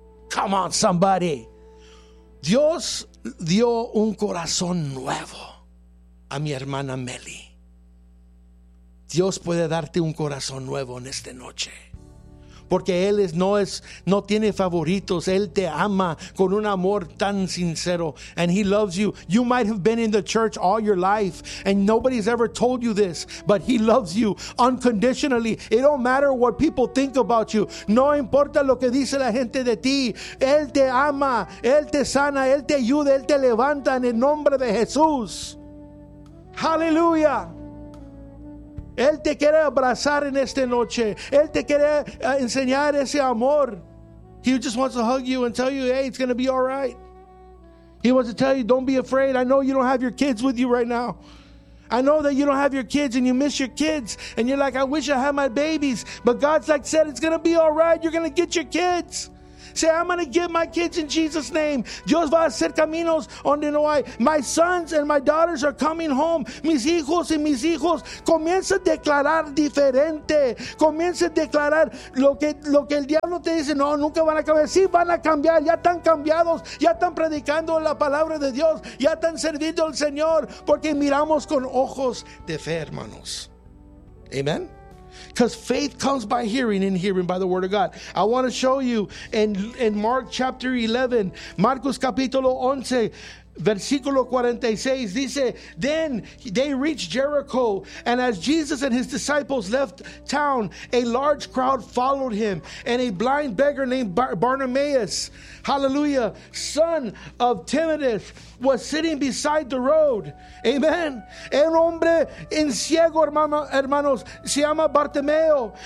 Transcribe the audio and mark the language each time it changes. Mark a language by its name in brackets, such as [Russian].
[English] Come on, somebody. [Spanish] Dios dio un corazón nuevo a mi hermana Meli. Dios puede darte un corazón nuevo en esta noche. Porque Él no tiene favoritos. Él te ama con un amor tan sincero. [English] And He loves you. You might have been in the church all your life. And nobody's ever told you this. But He loves you unconditionally. It don't matter what people think about you. [Spanish] No importa lo que dice la gente de ti. Él te ama. Él te sana. Él te ayuda. Él te levanta en el nombre de Jesús. Hallelujah. Él te quiere abrazar en esta noche. Él te quiere enseñar ese amor. [English] He just wants to hug you and tell you, hey, it's going to be all right. He wants to tell you, don't be afraid. I know you don't have your kids with you right now. I know that you don't have your kids and you miss your kids. And you're like, I wish I had my babies. But God's like said, it's going to be all right. You're going to get your kids. Say, I'm going to get my kids in Jesus' name. [Spanish] Dios va a hacer caminos donde no hay. [English] My sons and my daughters are coming home. [Spanish] Mis hijos y mis hijos. Comienza a declarar diferente. Comienza a declarar lo que el diablo te dice. No, nunca van a cambiar. Sí, van a cambiar. Ya están cambiados. Ya están predicando la palabra de Dios. Ya están sirviendo al Señor. Porque miramos con ojos de fe, hermanos. Amen. [English] Because faith comes by hearing and hearing by the word of God. I want to show you in Mark chapter 11, [Spanish] Marcos capítulo 11, versículo 46, dice, [English] then they reached Jericho, and as Jesus and his disciples left town, a large crowd followed him, and a blind beggar named Bartimaeus, hallelujah, son of Timaeus, was sitting beside the road. Amen. [Spanish] El hombre en ciego, hermanos, se llama Bartimeo.